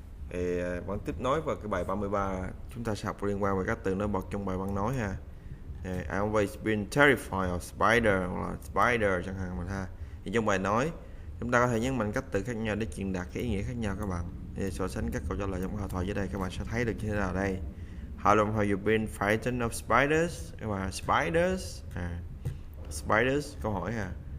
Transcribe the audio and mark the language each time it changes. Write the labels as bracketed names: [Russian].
[Vietnamese] Thì vẫn tiếp nối vào cái bài 33, chúng ta sẽ học liên quan về các từ nổi bật trong bài văn nói ha. [English] I always been terrified of spider [Vietnamese] hoặc là spider chẳng hạn mình ha. Thì trong bài nói chúng ta có thể nhấn mạnh các từ khác nhau để truyền đạt cái ý nghĩa khác nhau các bạn. Thì so sánh các câu trả lời trong câu thoại dưới đây các bạn sẽ thấy được như thế nào đây. [English] How long have you been frightened of spiders? [Vietnamese] Các bạn spiders spiders câu hỏi ha.